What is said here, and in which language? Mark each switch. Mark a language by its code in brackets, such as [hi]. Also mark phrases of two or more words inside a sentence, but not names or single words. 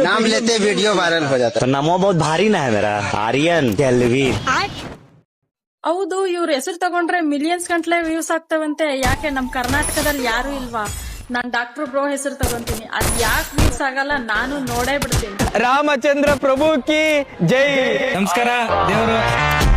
[hi] नाम लेते वीडियो वायरल हो जाता तो नामो बहुत भारी ना है मेरा, आर्यन टेलवीर। [kn] ಹೌದು, ಇವ್ರ ಹೆಸರು ತಗೊಂಡ್ರೆ ಮಿಲಿಯನ್ಸ್ ಗಂಟ್ಲೆ ವ್ಯೂಸ್ ಆಗ್ತಾವಂತೆ. ಯಾಕೆ ನಮ್ ಕರ್ನಾಟಕದಲ್ಲಿ ಯಾರು ಇಲ್ವಾ? ನಾನ್ ಡಾಕ್ಟರ್ ಬ್ರೋ ಹೆಸರು ತಗೊಂತೀನಿ. ಅದ್ ಯಾಕೆ ವ್ಯೂಸ್ ಆಗಲ್ಲ ನಾನು ನೋಡೇ ಬಿಡ್ತೀನಿ. [hi] रामचंद्र प्रभु की जय. [kn] ನಮಸ್ಕಾರ ದೇವರು